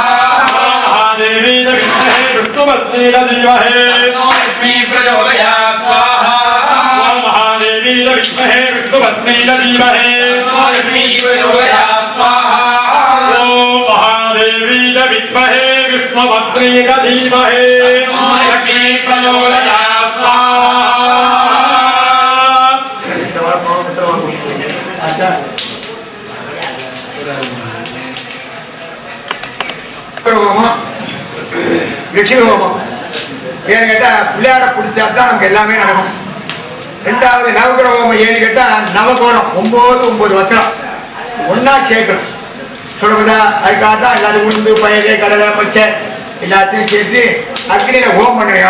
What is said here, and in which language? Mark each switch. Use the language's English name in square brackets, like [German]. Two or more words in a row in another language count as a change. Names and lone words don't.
[Sanskrit] महादेवी विद्महे विष्णुपत्नी धीमहि तन्नो लक्ष्मी प्रचोदयात् स्वाहा महादेवी विद्महे विष्णुपत्नी धीमहि तन्नो लक्ष्मी प्रचोदयात् स्वाहा ओम महादेवी विद्महे विष्णुपत्नी धीमहि तन्नो लक्ष्मी प्रचोदयात् स्वाहा वृक्षि होम [Tamil] ஏன்னு கேட்டா பிள்ளையார பிடிச்சா தான் நமக்கு எல்லாமே நடக்கும். ரெண்டாவது நவகிரக ஹோமம் ஏன்னு கேட்டா நவகோணம் 9 வச்சனம் ஒன்னா சேர்க்கணும் சொல்லுங்களா. அதுக்காக தான் எல்லாரும் உளுந்து பயிறு கடலை பச்சை எல்லாத்தையும் சேர்த்து அக்னியில ஹோமம் பண்ணுவேன்.